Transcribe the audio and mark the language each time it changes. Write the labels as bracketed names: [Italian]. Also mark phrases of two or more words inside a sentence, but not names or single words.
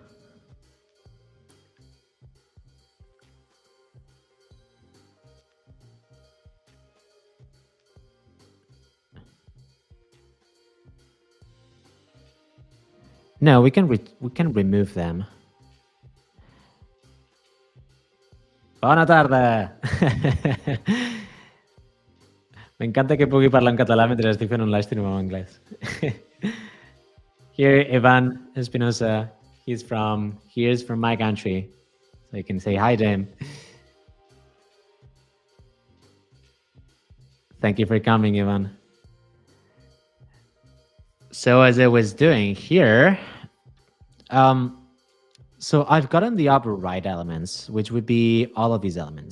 [English] No, we can remove them. [Catalan] Bona tarda! M'encanta que pugui parlar en català mentre estic fent un [English] live stream [Catalan] en anglès. [English] Here, Ivan Espinosa, he's from my country. So you can say hi to him. Thank you for coming, Ivan. So as I was doing here, so I've gotten the upper right elements, which would be all of these elements.